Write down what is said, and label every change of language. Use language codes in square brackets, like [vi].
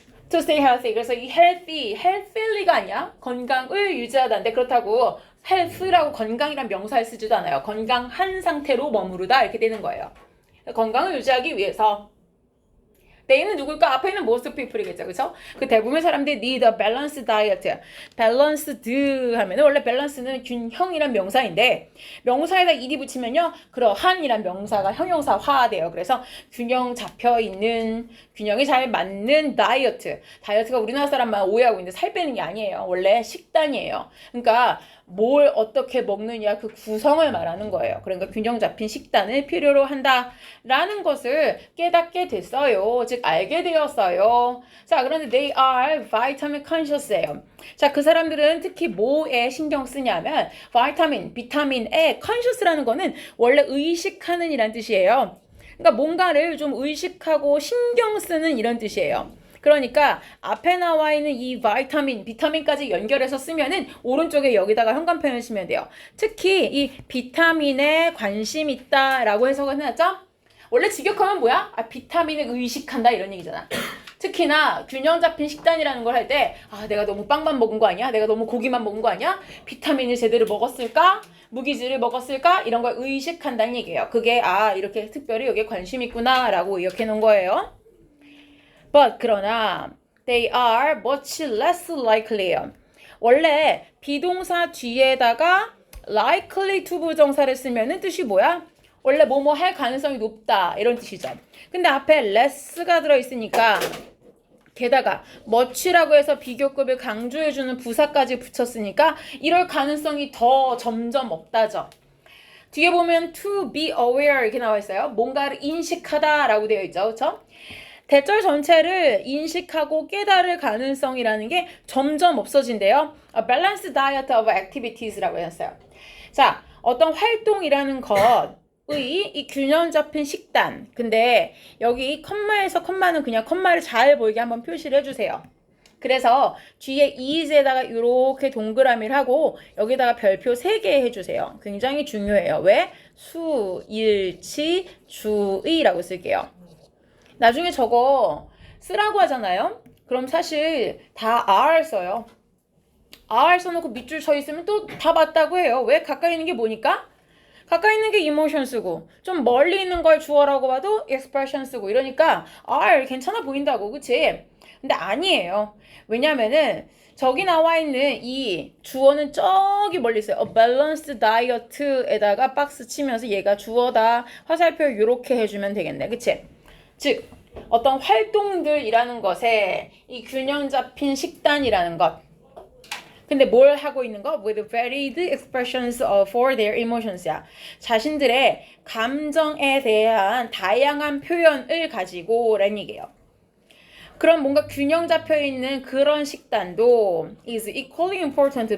[en] To stay healthy. [ko] 그래서 이 healthy가 아니야. 건강을 유지하다인데 그렇다고 health라고 건강이란 명사를 쓰지도 않아요. 건강한 상태로 머무르다 이렇게 되는 거예요. 건강을 유지하기 위해서 they는 누굴까? 앞에 있는 [en] most people [ko] 이겠죠. 그쵸? 그 대부분의 사람들이 [en] need a balanced diet. [ko] balanced 하면은 원래 balance는 균형이란 명사인데 명사에다 ed이 붙이면요. 그러한이란 명사가 형용사화돼요. 그래서 균형 잡혀있는 균형이 잘 맞는 다이어트. 다이어트가 우리나라 사람만 오해하고 있는데 살 빼는 게 아니에요. 원래 식단이에요. 그러니까 뭘 어떻게 먹느냐 그 구성을 말하는 거예요. 그러니까 균형 잡힌 식단을 필요로 한다라는 것을 깨닫게 됐어요. 즉 알게 되었어요. 자, 그런데 [en] they are vitamin conscious예요. [ko] 자, 그 사람들은 특히 뭐에 신경 쓰냐면 비타민에 conscious라는 거는 원래 의식하는 이란 뜻이에요. 그러니까 뭔가를 좀 의식하고 신경 쓰는 이런 뜻이에요. 그러니까 앞에 나와 있는 이 비타민까지 연결해서 쓰면은 오른쪽에 여기다가 현관펜을 쓰면 돼요. 특히 이 비타민에 관심 있다라고 해석을 해놨죠? 원래 직역하면 뭐야? 비타민을 의식한다 이런 얘기잖아. 특히나 균형 잡힌 식단이라는 걸 할 때 내가 너무 빵만 먹은 거 아니야? 내가 너무 고기만 먹은 거 아니야? 비타민을 제대로 먹었을까? 무기질을 먹었을까? 이런 걸 의식한다는 얘기예요. 그게 이렇게 특별히 여기에 관심 있구나 라고 이렇게 놓은 거예요. [en] But [ko] 그러나 [en] they are much less likely요. [ko] 원래 비동사 뒤에다가 likely to 부정사를 쓰면은 뜻이 뭐야? 원래 뭐뭐 할 가능성이 높다 이런 뜻이죠. 근데 앞에 less가 들어있으니까 게다가 much라고 해서 비교급을 강조해주는 부사까지 붙였으니까 이럴 가능성이 더 점점 없다죠. 뒤에 보면 [en] to be aware [ko] 이렇게 나와 있어요. 뭔가를 인식하다라고 되어 있죠. 그렇죠? 대절 전체를 인식하고 깨달을 가능성이라는 게 점점 없어진대요. [en] A balanced diet of activities라고 했어요. [ko] 자, 어떤 활동이라는 것의 이 균형 잡힌 식단. 근데 여기 컴마에서 컴마는 그냥 컴마를 잘 보이게 한번 표시를 해주세요. 그래서 뒤에 is에다가 이렇게 동그라미를 하고 여기다가 별표 3개 해주세요. 굉장히 중요해요. 왜? 수, 일치, 주의라고 쓸게요. 나중에 저거 쓰라고 하잖아요. 그럼 사실 다 R 써요. R 써놓고 밑줄 쳐 있으면 또 다 맞다고 해요. 왜? 가까이 있는 게 뭐니까? 가까이 있는 게 emotion 쓰고 좀 멀리 있는 걸 주어라고 봐도 expression 쓰고 이러니까 R 괜찮아 보인다고. 그치? 근데 아니에요. 왜냐면은 저기 나와 있는 이 주어는 저기 멀리 있어요. [en] A balanced diet [ko] 에다가 박스 치면서 얘가 주어다. 화살표 이렇게 해주면 되겠네. 그치? 즉 어떤 활동들이라는 것에 이 균형 잡힌 식단이라는 것 근데 뭘 하고 있는 거? [en] With varied expressions for their emotions야. [ko] 자신들의 감정에 대한 다양한 표현을 가지고 라는 얘기예요. 그럼 뭔가 균형 잡혀 있는 그런 식단도 [en] is equally important.